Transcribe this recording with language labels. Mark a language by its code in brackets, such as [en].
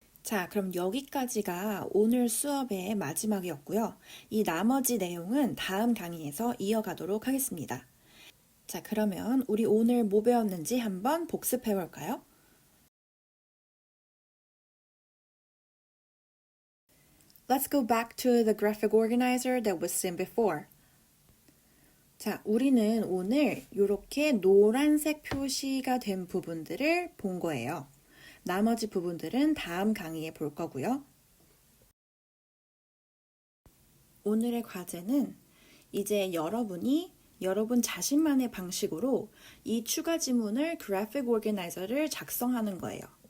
[ko] 자, 그럼 여기까지가 오늘 수업의 마지막이었고요. 이 나머지 내용은 다음 강의에서 이어가도록 하겠습니다. 자, 그러면 우리 오늘 뭐 배웠는지 한번 복습해 볼까요? [en] Let's go back to the graphic organizer that was seen before. [ko] 자, 우리는 오늘 이렇게 노란색 표시가 된 부분들을 본 거예요. 나머지 부분들은 다음 강의에 볼 거고요. 오늘의 과제는 이제 여러분이 여러분 자신만의 방식으로 이 추가 지문을 그래픽 오르게나이저를 작성하는 거예요.